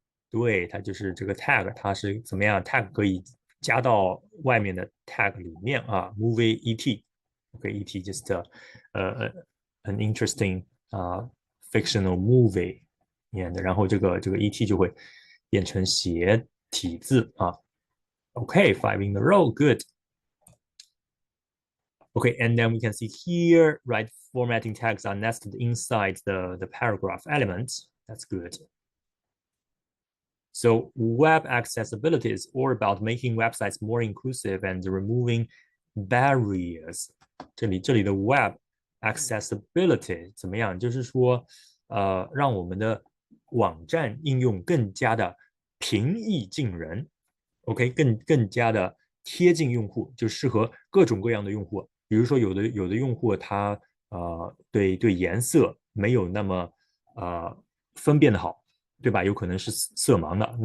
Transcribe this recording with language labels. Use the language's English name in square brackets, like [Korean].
[Chinese] 对，它就是这个 tag，它是怎么样 ？tag 可以加到外面的 tag 里面啊，movie et，OK， [English] et just an interesting fictional movie， [Chinese] and 然后这个 et 就会变成斜体字啊。 [English] OK，five in a row，good。 Okay, and then we can see here, right, formatting tags are nested inside the paragraph elements. That's good. So web accessibility is all about making websites more inclusive and removing barriers. [Chinese] 这里的 web accessibility 怎么样？就是说，让我们的网站应用更加的平易近人，OK，更加的贴近用户，就适合各种各样的用户。比如说有的用户他对颜色没有那么分辨的好，对吧？有可能是色盲的。